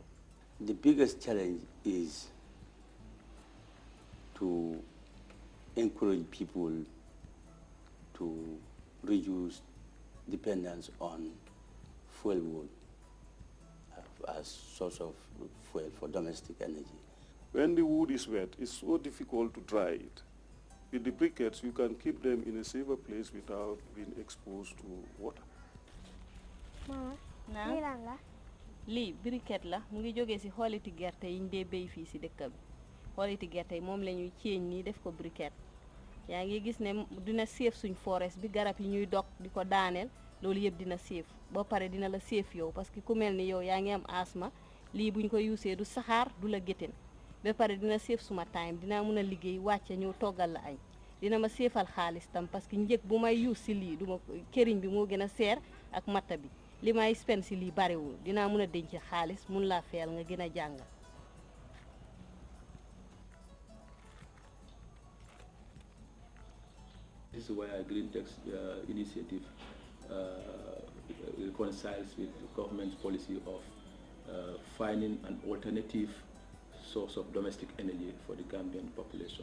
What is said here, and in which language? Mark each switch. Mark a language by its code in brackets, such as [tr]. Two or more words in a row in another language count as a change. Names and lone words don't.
[en] The biggest challenge is to encourage people to reduce dependence on fuel wood as source of fuel for domestic energy. When the wood is wet, it's so difficult to dry it. With the briquettes, you can keep them in a safer place without being exposed to water. [wo] Mama, lii briquette la mu ngi jógee ci xooliti gerte yi ñu dee béy fii ci dëkk bi xooliti gerte yi moom la ñuy ceeñ nii def ko briquette yaa ngi gis ne dina séef suñ forest bi garab yi ñuy dog di ko daaneel loolu yëpp dina séef ba pare dina la séef yow [fr] parce que [wo] ku mel ni yow yaa ngi am asma lii buñ ko yuusee du saxaar du la géttéen ba pare dina séef suma time dinaa mën a liggéey wàcce ñëw toggal la añ dina ma séefal xaalis tam [fr] parce que [wo] njëg bu may yuus ci lii duma këriñ bi moo gën a seer ak matta bi li may spend ci lii bariwul dinaa mën a denc xaalis mun laa feyal nga gën a jàng. [en] This is why Green Tech's initiative reconciles with the government's policy of finding an alternative source of domestic energy for the Gambian population.